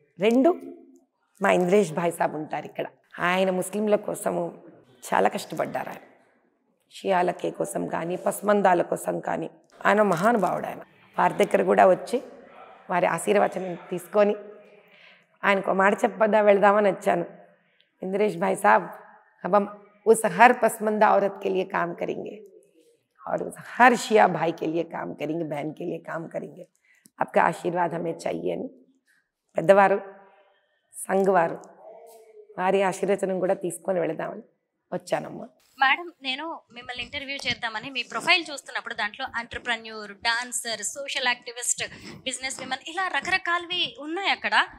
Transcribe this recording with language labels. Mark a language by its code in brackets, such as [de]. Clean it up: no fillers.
[te] 2, మా ఇంద్రేష్ భాయ్ సాబ్ ఉంటారు ఇక్కడ. ఆయన ముస్లింల కోసము చాలా కష్టపడ్డారు. ఆయన షియాలకే కోసం కానీ, పస్మందాల కోసం కానీ ఆయన మహానుభావుడు. ఆయన వారి దగ్గర కూడా వచ్చి వారి ఆశీర్వచనం తీసుకొని ఆయనకు మాట చెప్పదా వెళదామని వచ్చాను. ఇంద్రేష్ భాయ్ సాబ్ [hi] अब हम उस हर पसमंदा औरत के लिए काम करेंगे और उस हर शिया भाई के लिए काम करेंगे, बहन के लिए काम करेंगे. आपका आशीर्वाद हमें चाहिए [te] అని పెద్దవారు, సంఘవారు వారి ఆశీర్వచనం కూడా తీసుకొని వెళదామని వచ్చానమ్మా. మేడం, నేను మిమ్మల్ని ఇంటర్వ్యూ చేద్దామని మీ ప్రొఫైల్ చూస్తున్నప్పుడు దాంట్లో entrepreneur, dancer, social activist, business women ఇలా రకరకాలవి ఉన్నాయి అక్కడ.